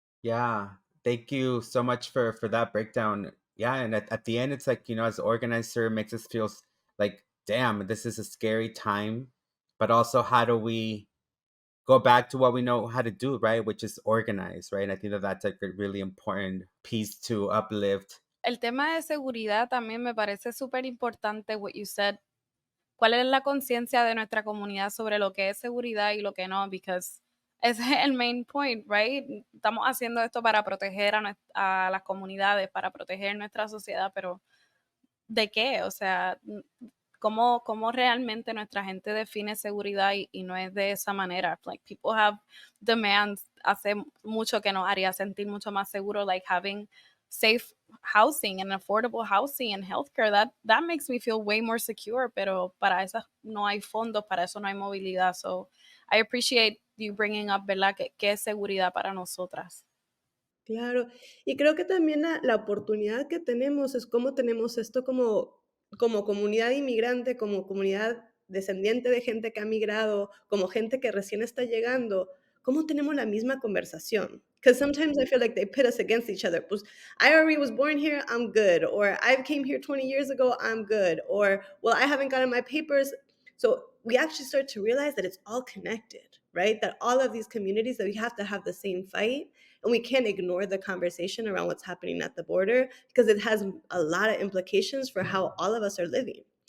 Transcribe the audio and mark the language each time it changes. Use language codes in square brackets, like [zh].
[en] Yeah, thank you so much for that breakdown. Yeah, and at the end, it's like, as organizer, makes us feel like, damn, this is a scary time. But also, how do we go back to what we know how to do, right? Which is organize, right? And I think that that's like a really important piece to uplift. [es] El tema de seguridad también me parece súper importante, [en] what you said. [es] ¿Cuál es la conciencia de nuestra comunidad sobre lo que es seguridad y lo que no? [en] Because [es] ese es el [en] main point, right? [es] Estamos haciendo esto para proteger a las comunidades, para proteger nuestra sociedad, pero ¿de qué? O sea, ¿cómo realmente nuestra gente define seguridad y no es de esa manera? [en] Like, people have demands, [es] hace mucho que nos haría sentir mucho más seguro, [en] like having safe housing and affordable housing and healthcare, that makes me feel way more secure, [es] pero para eso no hay fondos, para eso no hay movilidad. [en] So I appreciate you bringing up, [es] ¿verdad? ¿Qué es seguridad para nosotras? Claro, y creo que también la oportunidad que tenemos es cómo tenemos esto como comunidad inmigrante, como comunidad descendiente de gente que ha migrado, como gente que recién está llegando, cómo tenemos la misma conversación. [en] Because sometimes I feel like they pit us against each other. [es] Pues, [en] I already was born here, I'm good. Or I came here 20 years ago, I'm good. Or, well, I haven't gotten my papers. So we actually start to realize that it's all connected, right? That all of these communities, that we have to have the same fight. And we can't ignore the conversation around what's happening at the border because it has a lot of implications for how all of us are living.